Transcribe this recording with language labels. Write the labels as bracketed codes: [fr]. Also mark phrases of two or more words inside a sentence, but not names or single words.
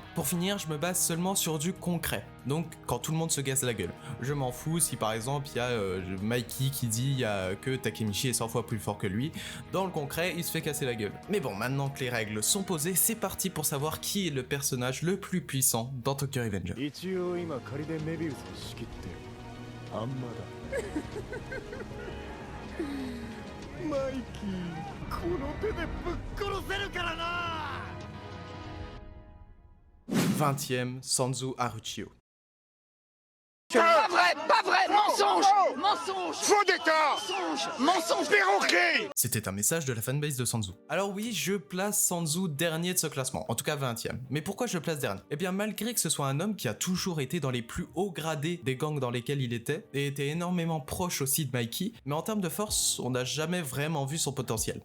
[fr] Pour finir, je me base seulement sur du concret. Donc quand tout le monde se casse la gueule. Je m'en fous si par exemple il y a Mikey qui dit que Takemichi est 100 fois plus fort que lui. Dans le concret, il se fait casser la gueule. Mais bon, maintenant que les règles sont posées, c'est parti pour savoir qui est le personnage le plus puissant dans Tokyo Revenger. [ja] 一応今仮でメビウスを仕切ってるあんまだマイキーこの手でぶっ殺せるからな [fr] 20e, Sanzu Haruchio. Pas vrai, pas vrai, mensonge, mensonge, Faux décor mensonge, mensonge. Perroquet C'était un message de la fanbase de Sanzu. Alors oui, je place Sanzu dernier de ce classement, en tout cas 20e. Mais pourquoi je le place dernier? Eh bien malgré que ce soit un homme qui a toujours été dans les plus hauts gradés des gangs dans lesquels il était, et était énormément proche aussi de Mikey, mais en termes de force, on n'a jamais vraiment vu son potentiel.